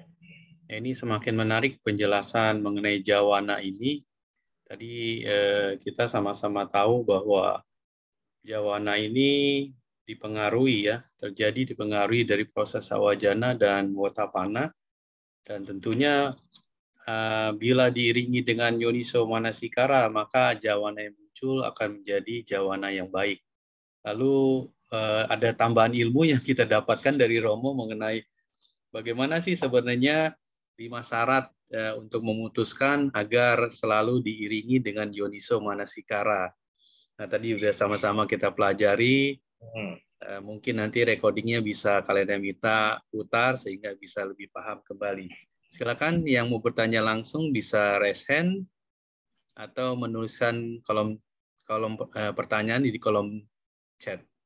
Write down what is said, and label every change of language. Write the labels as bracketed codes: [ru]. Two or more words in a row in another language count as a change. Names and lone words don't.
[id] Ini semakin menarik penjelasan mengenai jawana ini. Tadi kita sama-sama tahu bahwa jawana ini dipengaruhi dari proses awajana dan wotapana, dan tentunya bila diiringi dengan [pi] yoniso manasikara, [id] maka jawana yang muncul akan menjadi jawana yang baik. Lalu ada tambahan ilmu yang kita dapatkan dari Romo mengenai bagaimana sih sebenarnya 5 syarat untuk memutuskan agar selalu diiringi dengan [pi] yoniso manasikara. [id] Nah, tadi sudah sama-sama kita pelajari. Mungkin nanti recordingnya bisa kalian minta putar sehingga bisa lebih paham kembali. Silakan yang mau bertanya langsung bisa [en] raise hand [id] atau menuliskan kolom pertanyaan di kolom chat.